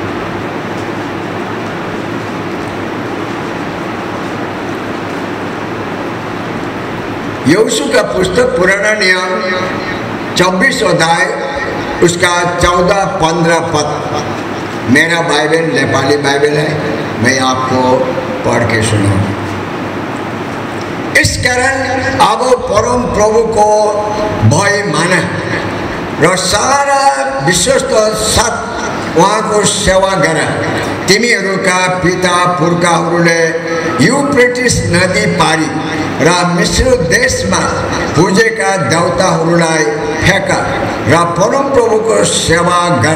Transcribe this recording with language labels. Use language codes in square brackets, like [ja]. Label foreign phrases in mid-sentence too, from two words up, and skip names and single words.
[hi] यहोशू का पुस्तक पुराना नियम 24 अध्याय उसका 14-15 पद। मेरा बाइबल नेपाली बाइबल है, मैं आपको पढ़ के सुनाऊंगा। [ne] इस कारण अब परम प्रभु को भय माने र सारा विश्वस्त साथ उहाँको सेवा गर। तिमीहरूका पिता पुर्खाहरूले युफ्रेटिस नदी पारी र मिस्र देशमा पूजेका देवताहरूलाई फ्याँक र परम प्रभुको सेवा गर।